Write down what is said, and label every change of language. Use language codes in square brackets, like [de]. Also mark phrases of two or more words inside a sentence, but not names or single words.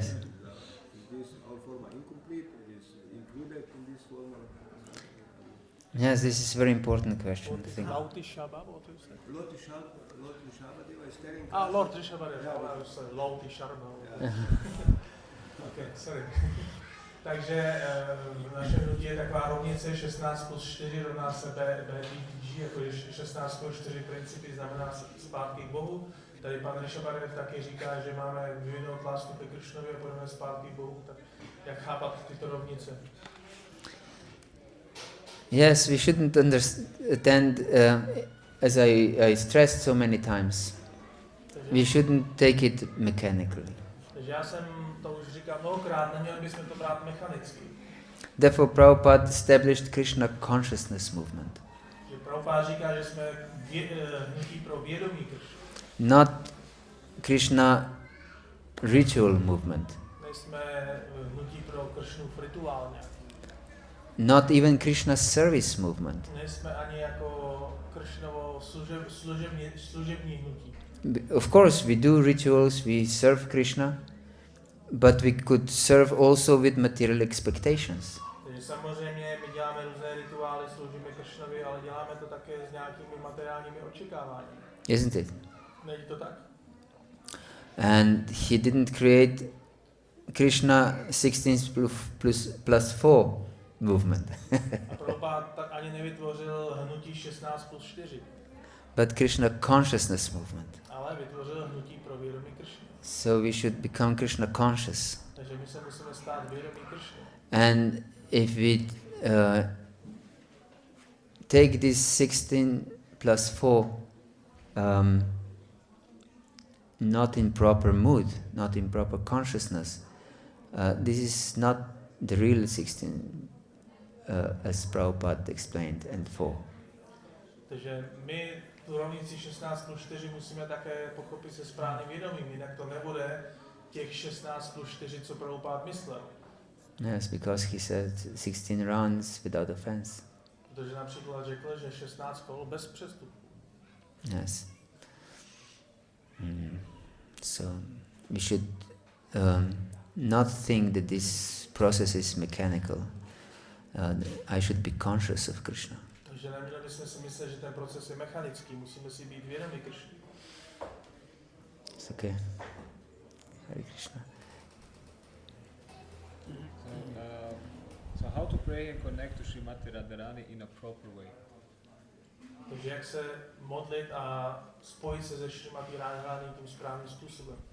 [en] Is this our formula incomplete? Is included in this formula? Yes, this is a very important question. I think. Lord Rishabadeva is telling us. Lord Rishabadeva, Lauti Sharma. Okay, sorry. [cs] Takže v našem hnutí je taková rovnice 16 plus 4 rovná se BDG, jako 16 plus 4 principy znamená zpátky k Bohu. Tady pan Rishabadeva taky říká, že máme vyvinout lásku ke Kršnovi a půjdeme zpátky k Bohu. Tak jak chápat tyto rovnice? [en] Yes, we shouldn't understand, as I stressed so many times, we shouldn't take it mechanically. [cs] Takže já jsem to už říkal mnohokrát, neměli bychom to brát mechanicky. [en] Therefore, Prabhupada established Krishna consciousness movement. [cs] Že Prabhupada říká, že jsme hnutí pro vědomí Kršna. [en] Not Krishna ritual movement. [cs] Nejsme hnutí pro Kršnu rituálně. [en] Not even Krishna service movement. [cs] Nejsme ani jako Kršnovo služební hnutí. [en] Of course, we do rituals, we serve Krishna, but we could serve also with material expectations. [cs] Takže samozřejmě my děláme různé rituály, sloužíme Kršnovi, ale děláme to také s nějakými materiálními očekáváními. [en] Isn't it? [cs] Není to tak? [en] And he didn't create Krishna 16 plus 4 movement. [cs] A Prabhupada tak ani nevytvořil hnutí 16 plus 4, [en] But Krishna consciousness movement. [cs] ale vytvořil hnutí pro vědomí Kršny. [en] So we should become Krishna conscious. [cs] Takže my se musíme stát vědomí Kršny. [en] And if we take this 16 plus 4 not in proper mood, not in proper consciousness, this is not the real 16 as Prabhupada explained and 4. [cs] Takže my tu rovnici 16 plus 4 musíme také pochopit se správným vědomím, jinak to nebude těch 16 plus 4, co Prabhupada myslel. [en] Yes, because he said 16 rounds without offense. [cs] Protože například řekl, že 16 kol bez přestupu. [en] Yes. So we should not think that this process is mechanical. I should be conscious of Krishna. [cs] Takže neměli bychom si myslet, že ten proces je mechanický, musíme si být vědomi Krishny. [en] It's okay. Hare Krishna. So how to pray and connect to Srimati Radharani in a proper way? [cs] Takže jak se modlit a spojit se se Srimati Radharani tím správným způsobem.